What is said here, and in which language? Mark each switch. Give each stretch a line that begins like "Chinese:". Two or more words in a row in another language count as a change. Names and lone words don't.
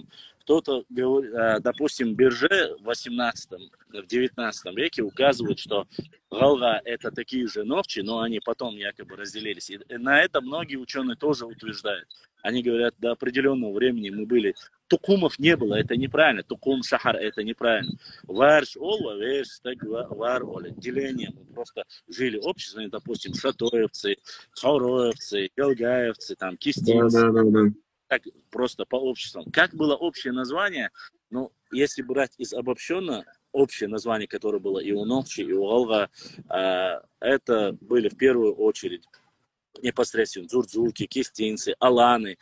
Russian: Кто-то говорит, допустим, Бирже в 19 веке указывает, что Галга это такие же новчи, но они потом якобы разделились. И на это многие ученые тоже утверждают. Они говорят, до определенного времени мы были. Тукумов не было, это неправильно. Тукум, шахар, это неправильно.
Chechen: Варш, олва, веш,
Russian: так, вар, оля. Деление. Мы просто жили обществами, допустим, шатоевцы, хауроевцы, галгаевцы, там, кистинцы. Да. Так просто по обществам. Как было общее название? Ну, если брать из обобщенно, общее название, которое было и у Нохчи, и у Галга, это были в первую очередь непосредственно дзурдзурки, кистинцы, аланы.